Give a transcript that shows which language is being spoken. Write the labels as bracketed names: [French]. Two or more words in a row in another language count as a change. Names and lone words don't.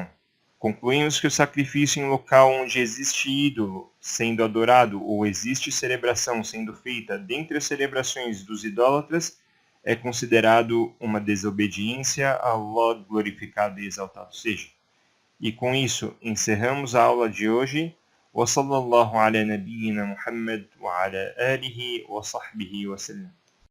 [Portuguese] Concluímos que o sacrifício em local onde existe ídolo sendo adorado ou existe celebração sendo feita dentre as celebrações dos idólatras é considerado uma desobediência a Allah glorificado e exaltado seja. E com isso encerramos a aula de hoje. [Arabic] وصلى الله على نبينا محمد وعلى آله وصحبه وسلم.